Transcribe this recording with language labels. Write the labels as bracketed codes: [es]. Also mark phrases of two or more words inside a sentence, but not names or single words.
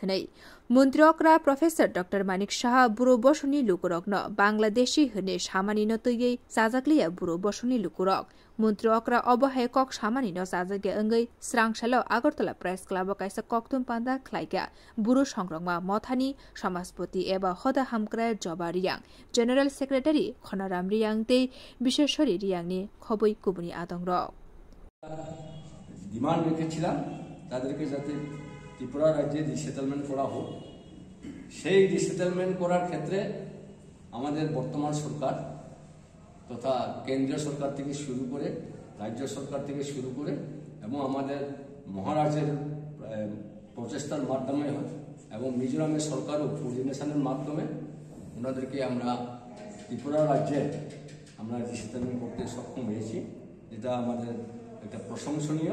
[trp] हनै मन्त्री अक्रा प्रोफेसर डाक्टर मानिक साहा बुरो बसनी लुकुरगन बांग्लादेशी हने सामानिनो तुगे साजाकलिया बुरो बसनी लुकुरग मन्त्री अक्रा अबहाय कक सामानिनो साजाके अंगै स्रांसालो आगरतला प्रेस क्लब काइसा कक्तुम पान्दा ख्लाइग्या बुरो संग्रंगमा मथानी समाजपति एबा हदा हामक्राय जबा रियां [en] General Secretary [trp] खनाराम रियां ते विशेषरी रियांनि खबै कुबुनि आदंग [bn] ডিমান্ড রেখেছিলাম তাদেরকে যাতে ত্রিপুরা রাজ্যে রিসেটেলমেন্ট করা হোক। সেই রিসেটেলমেন্ট করার ক্ষেত্রে আমাদের বর্তমান সরকার তথা কেন্দ্রীয় সরকার থেকে শুরু করে রাজ্য সরকার থেকে শুরু করে এবং আমাদের মহারাজের প্রচেষ্টার মাধ্যমে এবং মিজোরামের সরকারও কোঅর্ডিনেশনের মাধ্যমে ওনাদেরকে আমরা ত্রিপুরা রাজ্যে আমরা রিসেটেলমেন্ট করতে সক্ষম হয়েছি, যেটা আমাদের একটা প্রশংসনীয়।